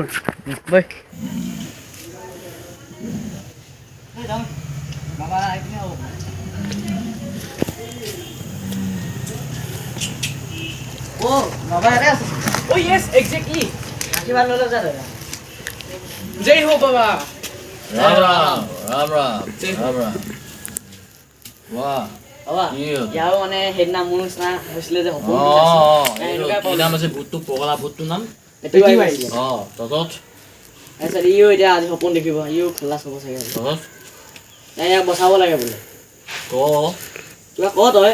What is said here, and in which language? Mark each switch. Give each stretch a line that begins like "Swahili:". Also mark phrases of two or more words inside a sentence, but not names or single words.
Assamese: ব'ল বাবা এইপিনে হ'ব অ' বাবা ইয়াতে আছে অ' য়েছ এক্সেক্টলি আশীৰ্বাদ লৈ লওঁ যা দাদা জয় হো বাবা
Hindi: राम राम राम राम राम राम वाह
Assamese: বাবা কি হ'ল? ইয়াৰো মানে সেইদিনা মোৰ নিচিনা হৈছিলে যে সপোন কি নাম আছে ভূতটো পগলা ভূতটোৰ নাম পেট্টিৱাইজ ততত তাৰপিছত ইও এতিয়া আজি সপোন দেখিব ইও খোলা চাব চাগে ততত ইয়াক বচাব লাগে বোলে ক কিবা ক তই